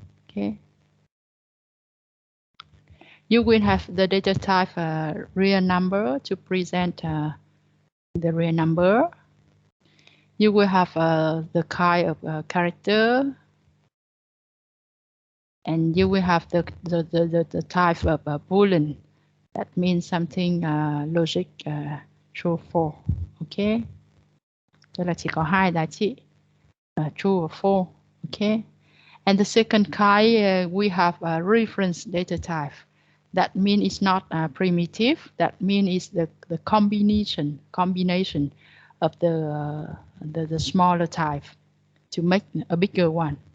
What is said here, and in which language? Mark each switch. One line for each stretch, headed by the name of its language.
English: Okay, you will have the data type real number to present the real number. You will have the kind of character, and you will have the type of boolean. That means something logic true or false.
Vietnamese: Okay, tức là chỉ có hai giá trị
English: true or false. Okay, and the second kind we have a reference data type. That means it's not primitive. That means it's the combination of the smaller type to make a bigger one.